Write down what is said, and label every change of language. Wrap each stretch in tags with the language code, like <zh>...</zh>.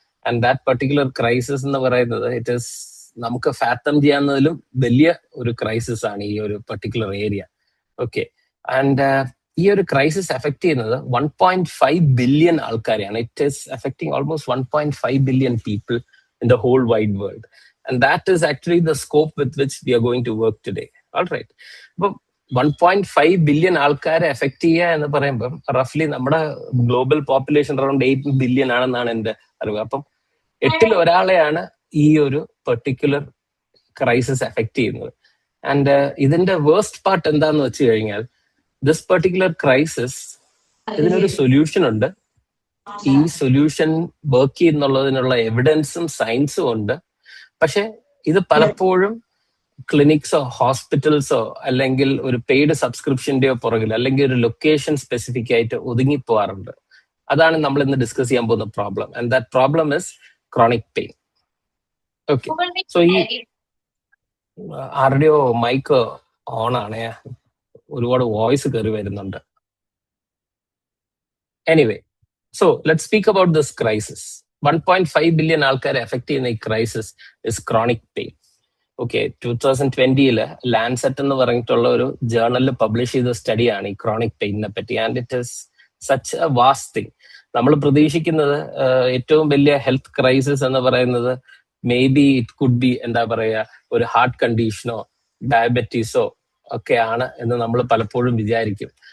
<ml>And that particular crisis എന്ന് പറയുന്നത്</ml> <en>it is</en> <ml>നമുക്ക് ഫാത്തം ചെയ്യാവുന്നതിലും വലിയ ഒരു ക്രൈസിസ് ആണ് ഈ ഒരു പെർട്ടിക്കുലർ ഏരിയ. ഓക്കെ, ആൻഡ് ഈ ഒരു ക്രൈസിസ് എഫക്ട് ചെയ്യുന്നത് 1.5 billion ആൾക്കാരെയാണ്.</ml> <en>It is affecting almost 1.5 billion people in the whole wide world, and that is actually the scope with which we are going to work today. All right, but</en> <ml>1.5 billion ആൾക്കാരെ effect ചെയ്യുക എന്ന് പറയുമ്പോൾ റഫ്ലി നമ്മുടെ global population around 8 billion ആണെന്നാണ് എൻ്റെ അറിവ്. അപ്പം 8ൽ ഒരാളെയാണ് ഈ ഒരു പെർട്ടിക്കുലർ ക്രൈസിസ് എഫക്ട് ചെയ്യുന്നത്. ആൻഡ് ഇതിന്റെ വേഴ്സ്റ്റ് പാർട്ട് എന്താന്ന് വെച്ച് കഴിഞ്ഞാൽ</ml> <en>this particular crisis,</en> <ml>ഇതിനൊരു സൊല്യൂഷൻ ഉണ്ട്. ഈ സൊല്യൂഷൻ വർക്ക് ചെയ്യുന്നുള്ളതിനുള്ള എവിഡൻസും സയൻസും ഉണ്ട്. പക്ഷെ ഇത് പലപ്പോഴും ക്ലിനിക്സോ ഹോസ്പിറ്റൽസോ അല്ലെങ്കിൽ ഒരു പെയ്ഡ് സബ്സ്ക്രിപ്ഷന്റെയോ പുറകിൽ അല്ലെങ്കിൽ ഒരു ലൊക്കേഷൻ സ്പെസിഫിക് ആയിട്ട് ഒതുങ്ങിപ്പോവാറുണ്ട്. അതാണ് നമ്മൾ ഇന്ന് ഡിസ്കസ് ചെയ്യാൻ പോകുന്ന problem.</ml> <en>And that problem is chronic pain.</en> <ml>Okay, so ഈ ആരുടെയോ മൈക്ക് ഓൺ ആണേ, ഒരുപാട് വോയിസ് കയറി വരുന്നുണ്ട്.</ml> <en>Anyway, so let's speak about this crisis.</en> <ml>1.5 billion ആൾക്കാരെ എഫക്ട് ചെയ്യുന്ന ഈ crisis is chronic pain. Okay, 2020 Lancet എന്ന് പറഞ്ഞിട്ടുള്ള ഒരു ജേർണലിൽ പബ്ലിഷ് ചെയ്ത സ്റ്റഡിയാണ് ഈ ക്രോണിക് പെയിനെ പറ്റി.</ml> <en>And it is such a vast thing.</en> <ml>നമ്മൾ പ്രതീക്ഷിക്കുന്നത് ഏറ്റവും വലിയ ഹെൽത്ത് ക്രൈസിസ് എന്ന് പറയുന്നത്</ml> <en>maybe it could be</en> <ml>എന്താ പറയുക ഒരു ഹാർട്ട് കണ്ടീഷനോ ഡയബറ്റീസോ ഒക്കെയാണ് എന്ന് നമ്മൾ പലപ്പോഴും വിചാരിക്കും.</ml>